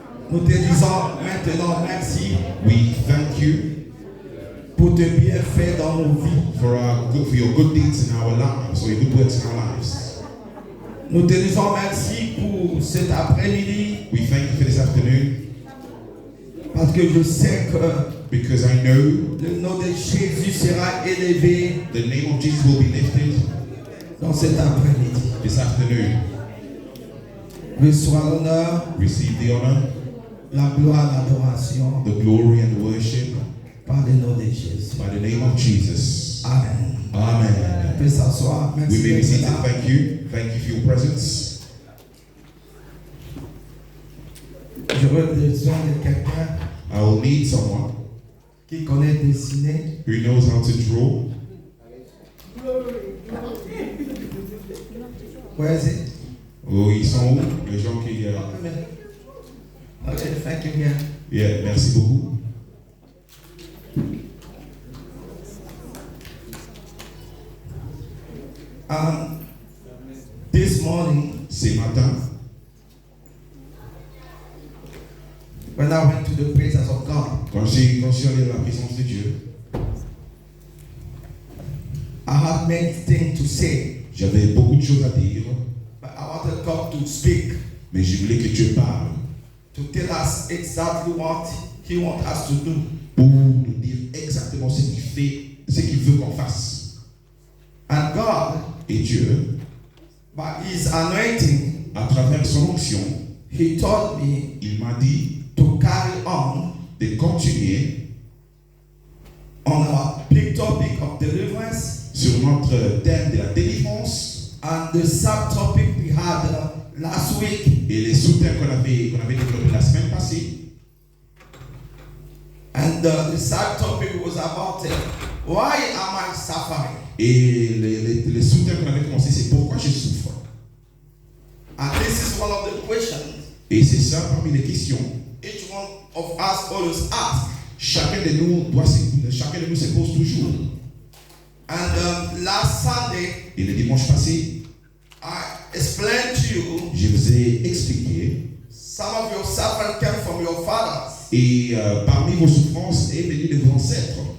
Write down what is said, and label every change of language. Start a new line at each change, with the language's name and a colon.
French: nous te disons maintenant merci
English: we thank you
French: pour tes bienfaits dans nos vies.
English: for your good deeds in our lives, or your good works in our lives.
French: Nous te disons merci pour cet après-midi
English: We thank you for this afternoon
French: parce que je sais que
English: because I know
French: le nom de Jésus sera élevé
English: the name of Jesus will be lifted
French: dans cet après-midi.
English: this afternoon.
French: Reçois l'honneur,
English: Receive the honor,
French: la gloire, l'adoration
English: the glory, and the worship
French: par le nom de Jésus.
English: by the name of Jesus. Amen. Amen.
French: On peut s'asseoir.
English: We
French: Merci
English: may be
French: d'être
English: seated.
French: là.
English: Thank you. Thank you for your presence.
French: J'aurais besoin de quelqu'un
English: I will need someone
French: qui connaît dessiner.
English: who knows how to draw. Where is it?
French: Oh, ils sont où? Les gens qui...
English: Okay, thank you again.
French: Yeah, merci beaucoup.
English: This morning,
French: Ce matin,
English: when I went to the presence of God,
French: quand je suis allé à la présence de Dieu,
English: I had many things to say,
French: j'avais beaucoup de choses à dire,
English: but I wanted God to speak,
French: mais je voulais que Dieu parle
English: to tell us exactly what He wants us to do.
French: pour nous dire exactement ce qu'il fait, ce qu'il veut qu'on fasse.
English: And God,
French: Et Dieu,
English: by His anointing,
French: à travers son onction,
English: He told me
French: il m'a dit
English: to carry on
French: de continuer
English: on our big topic of deliverance
French: sur notre thème de la délivrance
English: and the subtopic we had last week.
French: et les sous-thèmes qu'on avait développés la semaine passée.
English: And the subtopic was about why am I suffering?
French: Et les sous-thèmes qu'on avait commencé, c'est pourquoi je souffre.
English: And this is one of the questions
French: Et c'est ça parmi les questions.
English: each one of us always ask.
French: Chacun de nous se pose toujours.
English: And last Sunday,
French: Et le dimanche passé,
English: I explained to you
French: je vous ai expliqué.
English: some of your suffering came from your fathers.
French: Et parmi vos souffrances est venu de vos ancêtres.